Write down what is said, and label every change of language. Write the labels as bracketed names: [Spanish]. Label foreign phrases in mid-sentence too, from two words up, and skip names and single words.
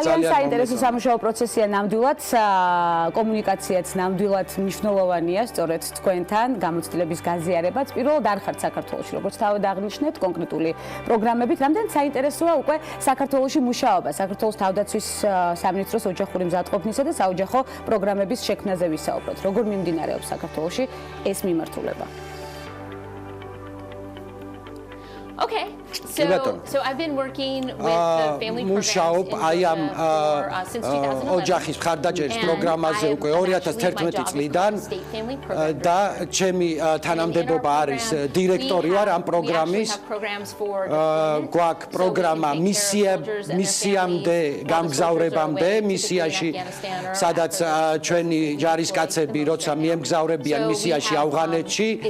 [Georgian] ძალიან საინტერესო სამუშაო პროცესია ნამდვილად, კომუნიკაციაც ნამდვილად მნიშვნელოვანია სწორედ თქვენთან, გამოცდილების გაზიარებაც. პირველად არ ხართ საქართველოში, როგორც თავად აღნიშნეთ, კონკრეტული პროგრამებით. რამდენად საინტერესოა უკვე საქართველოში მუშაობა, საქართველოს თავდაცვის სამინისტროს ოჯახური მზადყოფნისა და საოჯახო პროგრამების შექმნაზე ვისაუბროთ. როგორ მიმდინარეობს საქართველოში ეს მიმართულება? [English] Okay. So I've been working with the family programs since 2011. [Georgian] ოჯახის მხარდაჭერის პროგრამაზე უკვე 2011 წლიდან და ჩემი თანამდებობა არის დირექტორი ვარ ამ პროგრამის. გვაქვს პროგრამა მისიამდე გამგზავრებამდე, მისიაში, სადაც ჩვენი ჯარისკაცები როცა მიემგზავრებიან მისიაში ავღანეთში.